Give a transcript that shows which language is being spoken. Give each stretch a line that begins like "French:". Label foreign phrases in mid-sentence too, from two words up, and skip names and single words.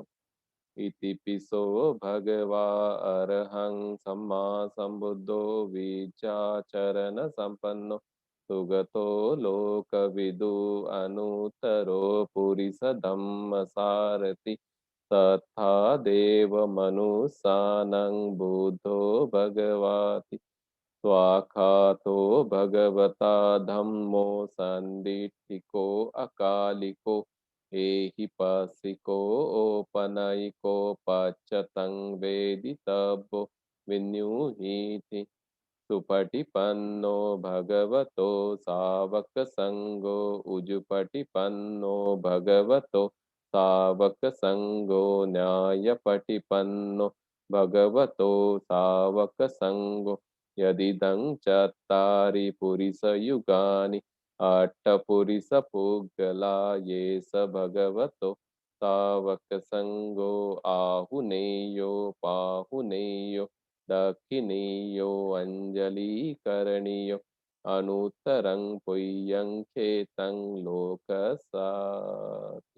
Pali: इति पिसो भगवा अरहं सम्मा सम्बुद्धो विचाचरण संपन्नो सुगतो लोकविदु अनुत्तरो पुरिस धम्म सारथि। तथा देव मनुष्यानं बुद्धो भगवाति स्वाखातो भगवता धम्मो संदिट्ठिको अकालिको एहिपसिको ओपनयिको पच्यतं वेदितव्यो विन्युहीति। सुपटिपन्नो भगवतो सावक संगो उजुपटिपन्नो भगवतो सावक संगो न्यायपटिपन्नो भगवतो सावक संगो। यदिदं चत्तारि पुरिसयुगानि अट्टपुरिसपुग्गला ये स भगवतो सावक संगो आहुनेयो पाहुनेयो दक्षिणीयो अंजलिकरणीयो अनुत्तरं पुय्यं चेतं लोकसाति।